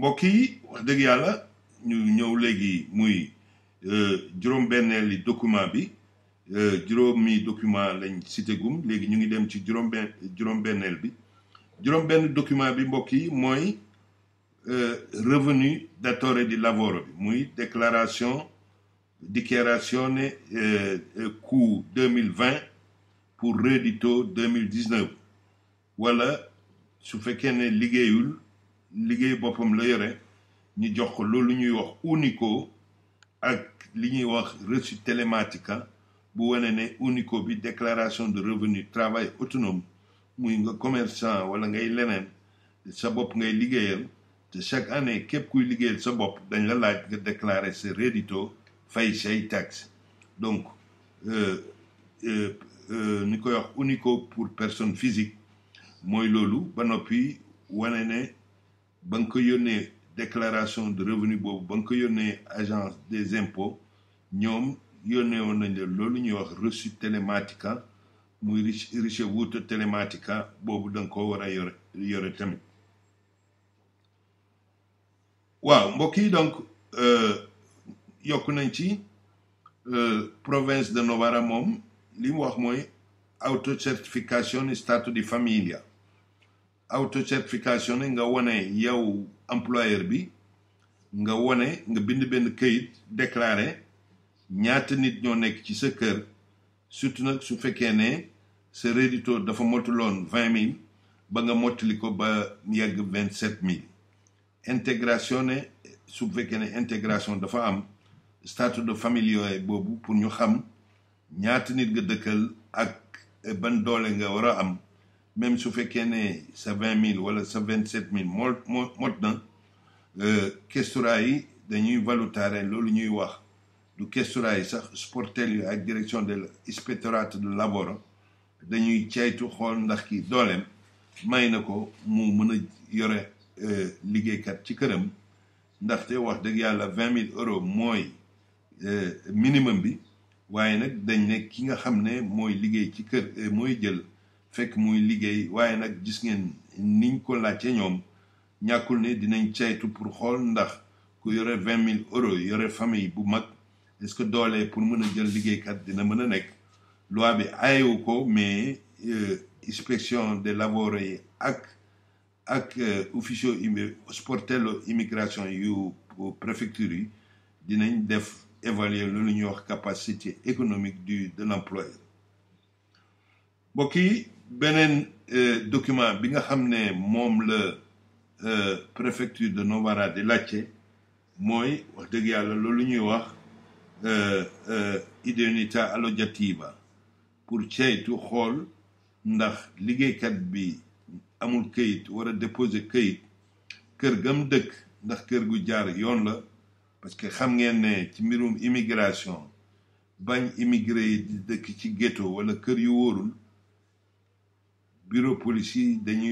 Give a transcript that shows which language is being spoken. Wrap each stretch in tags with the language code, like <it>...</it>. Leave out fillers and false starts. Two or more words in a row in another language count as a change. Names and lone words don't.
<wo>mbokk yi wax dëgg yàlla ñu ñëw léegi muy juróom-benneeli document bi juróomi document lañ cité gum léegi ñu ngi dem ci juróom-benneel bi juróom-benn document bi mbokk yi mooy revenu</wo> <it>datore di lavoro</it> <wo>bi muy</wo> <it>dichiarazione coût 2020 pour reddito 2019</it> <wo>wala su fekkee ne liggéey boppam la yore ñu jox ko loolu ñuy wax unico ak li ñuy wax</wo> <it>reçu telematica</it> <wo>bu wane ne unico bi</wo> <fr>déclaration de revenu travail autonome</fr> <wo>muy nga commerçant wala ngay leneen sa bopp ngay liggéeyal te</wo> <fr>chaque année</fr> <wo>képp kuy liggéeyal sa bopp dañ la laaj nga</wo> <fr>déclarer sa reddito</fr> <wo>fay say taxe donc ni koy wax unico</wo> <fr>pour personne physique</fr> <wo>mooy loolu ba noppi wane ne ba nga ko yónnee</wo> <fr>déclaration de revenu</fr> <wo>boobu ba nga ko yónnee</wo> <fr>agence des impôts</fr> <wo>ñoom yónnee woon nañ la loolu ñuy wax</wo> <it>reçu telematica</it> <wo>muy</wo> <it>ricevuto telematica</it> <wo>boobu da nga ko war a yore tamit waaw mbokk yi donc yokk nañ ci</wo> <fr>province de Novara</fr> <wo>moom li mu wax mooy</wo> <it>autocertificazione stato di famiglia</it> <wo>autocertificazione nga wone yow employeur bi nga wone nga bind benn këyit déclaré ñaata nit ñoo nekk ci sa kër surtout nag su fekkee ne sa reddito dafa motuloon 20 000 ba nga mottali ko ba yegg 27 000 intégrazione su fekkee ne intégration dafa am</wo> <it>stato de familia</it> <wo>boobu pour ñu xam ñaata nit nga dëkkal ak ban doole nga war a am même su fekkee ne sa 20 000 wala sa 27 000 mot na questura yi dañuy valutare loolu ñuy wax du questura yi sax sportello ak</wo> <fr>direction de</fr> <it>ispettorato del lavoro</it> <wo>dañuy ceytu xool ndax ki dooleem may na ko mu mën a yore liggéeykat ci këram ndaxte wax dëgg yàlla 20 000 euros mooy minimum bi waaye nag dañ ne ki nga xam ne mooy liggéey ci kër mooy jël fekk muy liggéey waaye nag gis ngeen niñ ko laajte ñoom ñàkkul ne dinañ ceytu pour xool ndax ku yore 20 000 euros yore famille bu mag</wo> <fr>est-ce que</fr> <wo>doole pour mën a jël liggéeykat dina mën a nekk loi bi ayewu ko mais</wo> <it>inspection des lavoro</it> <wo>yi ak</wo> <it>officio sportello immigration</it> <wo>yu préfecture yi dinañ def évaluer loolu ñuy wax</wo> <fr>capacité économique de l'employeur</fr> <wo>mbokk yi beneen document bi nga xam ne moom la préfecture de Novara di laajte mooy wax dëgg yàlla loolu ñuy wax</wo> <it>idoneità alloggiativa</it> <wo>pour ceytu xool ndax liggéeykat bi amul këyit war a déposer këyit kër gam dëkk ndax kër gu jaar yoon la parce que xam ngeen ne ci mbirum immigration bañ immigré yi di dëkk ci ghetto wala kër yu wóorul bureau police yi dañuy</wo>